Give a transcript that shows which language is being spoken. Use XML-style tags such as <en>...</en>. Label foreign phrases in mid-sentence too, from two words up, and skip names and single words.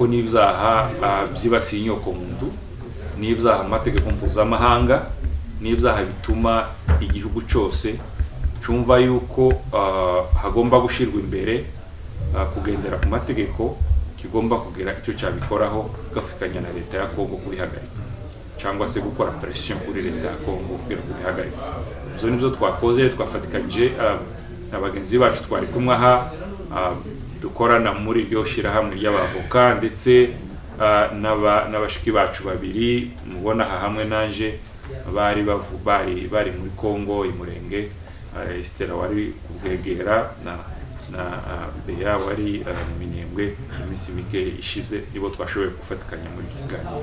<rn>n'ibyaha byibasiye inyoko muntu, n'ibyaha amategeko mpuzamahanga, n'ibyaha bituma igihugu cyose cyumva yuko hagomba gushirwa imbere kugendera ku mategeko, kigomba kugira icyo cyabikoraho gafikanya na leta ya Kongo kubihagarika, cyangwa se gukora pression kuri leta ya Kongo kugira kubihagarika. Ibyo nibyo twakoze, twafatikanyije abagenzi bacu twari kumwe aha, dukorana muri iryo shirahamwe ry'abavoka, ndetse n'abashiki bacu babiri mubona aha hamwe nanje bari muri Kongo Imurenge, Estera wari kubwegera na Bea wari mu Minembwe iminsi mike ishize, nibo twashoboye gufatikanya muri kiganiro.</rn>